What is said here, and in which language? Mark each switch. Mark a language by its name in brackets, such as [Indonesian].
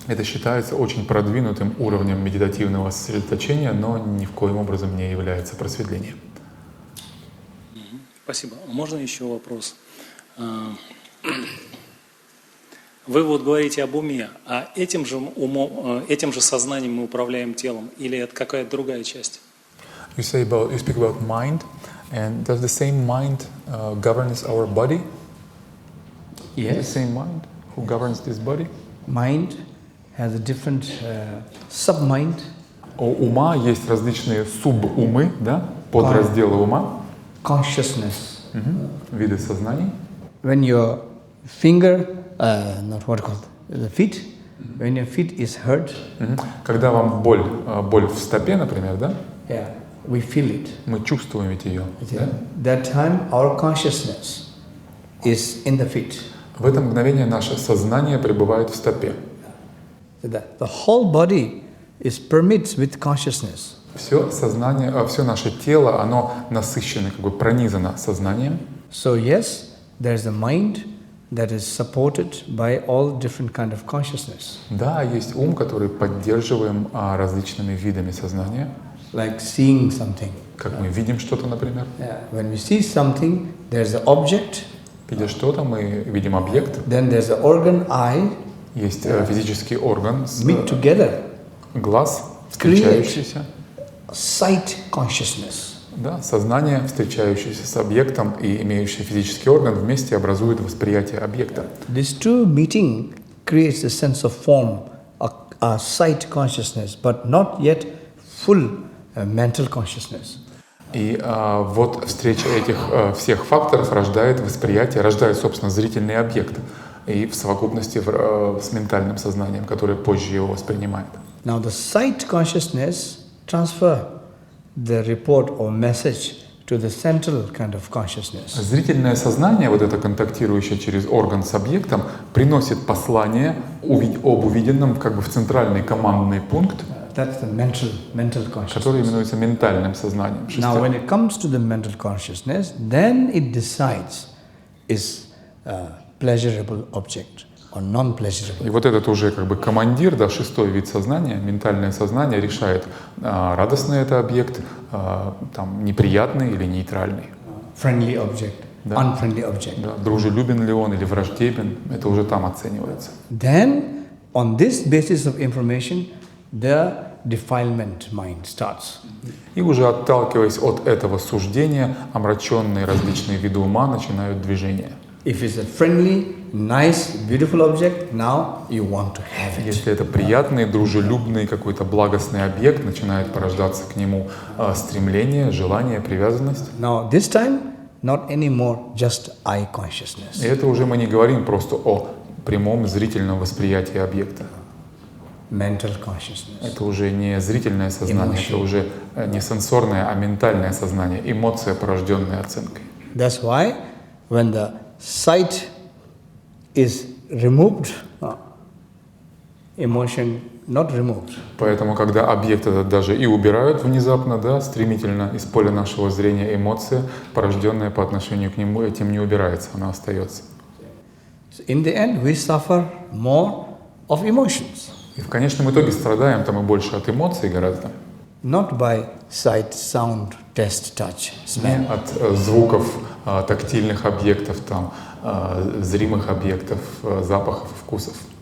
[Russian] Это считается очень продвинутым уровнем медитативного сосредоточения, но ни в коем образом не является просветлением. Спасибо. Можно еще вопрос? Вы вот говорите об уме, а этим же умом, этим же сознанием мы управляем телом, или это какая-то другая часть? [English] You speak about mind, and does the same mind governs our body? Yes. The same mind who governs this body? Mind has a different sub-mind. [Russian] У ума есть различные субумы, да, подразделы ума, [English] Consciousness. [Russian] виды сознаний. [English] When your finger, not what called, the feet, when your feet is hurt, [Russian] Когда вам боль в стопе, например, да, [English] yeah, we feel it. [Russian] мы чувствуем ведь ее. Да? [English] That time our consciousness is in the feet. [Russian] В это мгновение наше сознание пребывает в стопе. [English] So that the whole body is permeates with consciousness. [Russian] Все сознание, все наше тело, оно насыщено, как бы пронизано сознанием. [English] So yes, there's a mind that is supported by all different kind of consciousness. [Russian] Да, есть ум, который поддерживаем различными видами сознания. [English] Like seeing something. [Russian] Как мы видим что-то, например. [English] Yeah. When we see something, there's an object. [Russian] Видя что-то, мы видим объект. [English] Then there's an organ eye. [Russian] Есть физический орган, [English] Meet together. [Russian] глаз, встречающийся. [English] Sight consciousness. [Russian] Да, сознание, встречающееся с объектом и имеющее физический орган, вместе образует восприятие объекта. [English] These two meeting creates a sense of form, a sight consciousness, but not yet full mental consciousness. [Russian] И вот встреча этих всех факторов рождает восприятие, рождает, собственно, зрительный объект и в совокупности с ментальным сознанием, которое позже его воспринимает. [English] Now the sight consciousness transfer the report or message to the central kind of consciousness. [Russian] Зрительное сознание, вот это контактирующее через орган с объектом, приносит послание об увиденном как бы в центральный командный пункт. [English] That's the mental consciousness. [Russian] который именуется ментальным сознанием. [English] Now, when it comes to the mental consciousness, then it decides is a pleasurable object or non-pleasurable. [Russian] И вот этот уже как бы командир, да, шестой вид сознания, ментальное сознание, решает, радостный это объект, там, неприятный или нейтральный. [English] Friendly object, [Russian] Да. [English] unfriendly object. [Russian] Да, дружелюбен ли он или враждебен, это уже там оценивается. [English] Then, on this basis of information, the defilement mind starts. [Russian] И уже отталкиваясь от этого суждения, омраченные различные виды ума начинают движение. [English] If it's a friendly, nice, beautiful object, now you want to have it. [Russian] Если это приятный, дружелюбный, какой-то благостный объект, начинает порождаться к нему стремление, желание, привязанность. [English] Now, this time, not anymore just eye consciousness. [Russian] И это уже мы не говорим просто о прямом зрительном восприятии объекта. [English] Mental consciousness. [Russian] Это уже не зрительное сознание, это уже не сенсорное, а ментальное сознание, эмоция, порожденная оценкой. [English] That's why when the sight is removed, emotion not removed. [Russian] Поэтому, когда объект этот даже и убирают внезапно, да, стремительно из поля нашего зрения, эмоция, порожденная по отношению к нему, этим не убирается, она остается. [English] So in the end, we suffer more of emotions. [Russian] И в конечном итоге страдаем там и больше от эмоций гораздо, [English] Not by sight, sound, taste, touch, [Russian] не [English] smell. [Russian] от звуков, тактильных объектов, там, зримых объектов, запахов, вкусов.